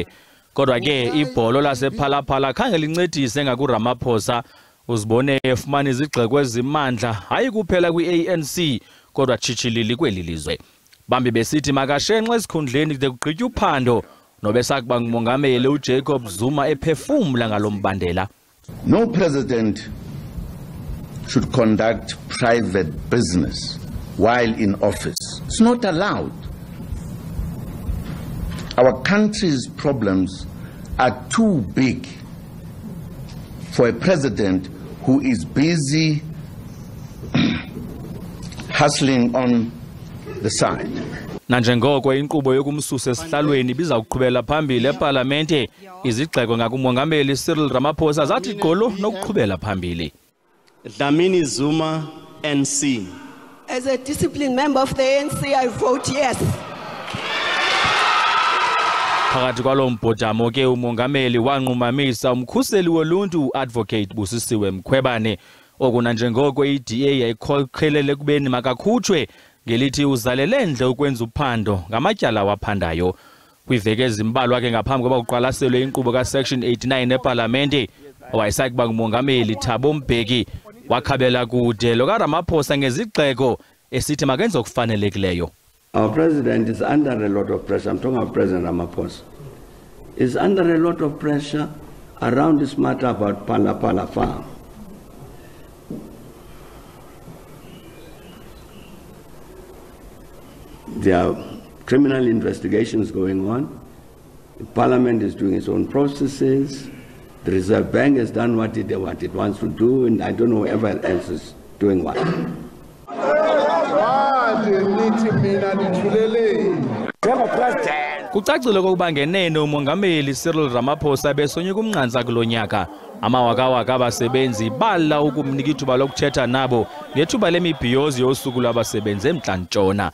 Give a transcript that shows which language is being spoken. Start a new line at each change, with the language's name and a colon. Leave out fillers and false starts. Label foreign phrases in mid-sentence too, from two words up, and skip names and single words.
Xhosa: Kodwa ke ibholo lasephalaphala khange lincedise ngakuRamaphosa uzibone efumana izigxeko ezimandla hayi kuphela kwi-ANC kodwa chichilili kweli lizwe. Bambi besithi makashenxe esikhundleni kude kugqitywe uphando nobesakuba ngumongameli uJacob Zuma ephefumla ngalombandela.
English: No president should conduct private business while in office. It's not allowed. Our country's problems are too big for a president who is busy hustling on the side.
Xhosa: Nanjengoko inkqubo yokumsusa esihlalweni bizawuqhubela phambili eParlamente, izigxeko ngakumongameli Cyril Ramaphosa zathi gqolo nokuqhubela phambili.
English: Dlamini Zuma, NC. As a disciplined member of the ANC, I vote yes.
Xhosa: Phakathi kwalo mbhodamo ke umongameli wanqumamisa umkhuseli woluntu Advocate Busisiwe Mkhwebane okuna njengoko iDA yayikholelele kubeni makakhutshwe ngelithi uzalele ndle ukwenza uphando ngamatyala waphandayo. Kwiveke ezimbalwa ke ngaphambi koba uqwalaselwe inkqubo ka-Section 89 eParlamente owayesakuba ngumongameli Thabo Mbeki wakhabela kude lo kaRamaphosa ngezigxeko esithi makenze okufanelekileyo.
English: Our president is under a lot of pressure. I'm talking about President Ramaphosa. Is under a lot of pressure around this matter about Pala farm. There are criminal investigations going on. The Parliament is doing its own processes. The Reserve Bank has done what it wants to do, and I don't know whoever else is doing what.
Xhosa: Kucacile kokuba ngenene umongameli Cyril Ramaphosa besonyuka umnqantsa kulonyaka. Amawakawaka abasebenzi bala ukumnika ithuba lokuthetha nabo ngethuba lemibhiyozi yosuku lwabasebenzi eMntla-Ntshona.